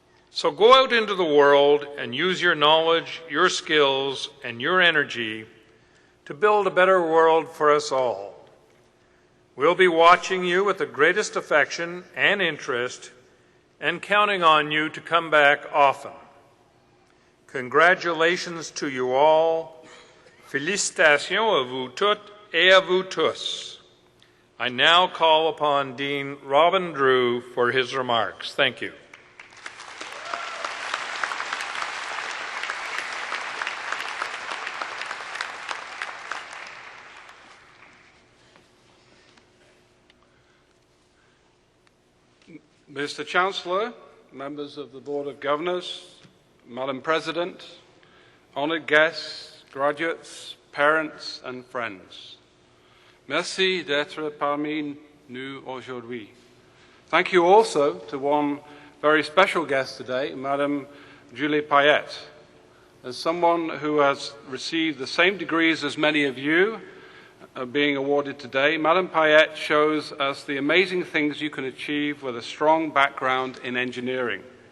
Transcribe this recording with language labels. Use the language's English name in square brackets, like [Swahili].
[English] So go out into the world and use your knowledge, your skills, and your energy to build a better world for us all. We'll be watching you with the greatest affection and interest and counting on you to come back often. Congratulations to you all. [French] Félicitations à vous toutes et à vous tous. [English] I now call upon Dean Robin Drew for his remarks. Thank you. Mr. Chancellor, members of the Board of Governors, Madam President, honored guests, graduates, parents, and friends. [French] Merci d'être parmi nous aujourd'hui. [English] Thank you also to one very special guest today, Madame Julie Payette. As someone who has received the same degrees as many of you being awarded today, Madame Payette shows us the amazing things you can achieve with a strong background in engineering.